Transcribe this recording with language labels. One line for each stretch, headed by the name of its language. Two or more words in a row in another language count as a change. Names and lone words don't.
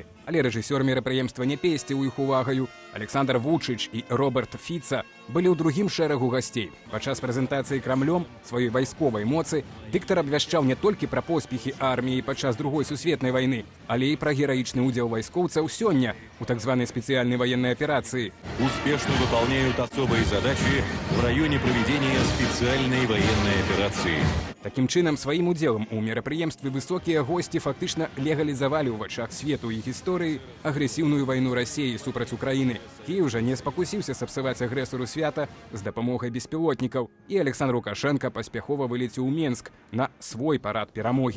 Belarusian: Але рэжысёр мерапрыемства не песціў іх увагаю. Александр Вучыч і Роберт Фіца былі ў другім шэрагу гасцей. Падчас прэзентацыі Крамлём сваёй вайсковай моцы дыктар абвяшчаў не толькі пра поспехі арміі падчас Другой сусветнай вайны, але і пра гераічны ўдзел вайскоўцаў сёння у так званай спецыяльнай
Russian: военной операции. Успешно выполняют особые задачи в районе проведения специальной военной операции.
Belarusian: Таким чынам, сваім удзелам у мерапрыемстве высокія госці фактычна легалізавалі ў вачах свету і гісторыі агрэсіўную вайну Расіі супраць Украіны. Кіеў жа не спакусіўся сапсаваць агрэсару свята з дапамогай беспілотнікаў, і Александр Лукашенко паспяхова вылецеў у Менск на свой парад перамогі.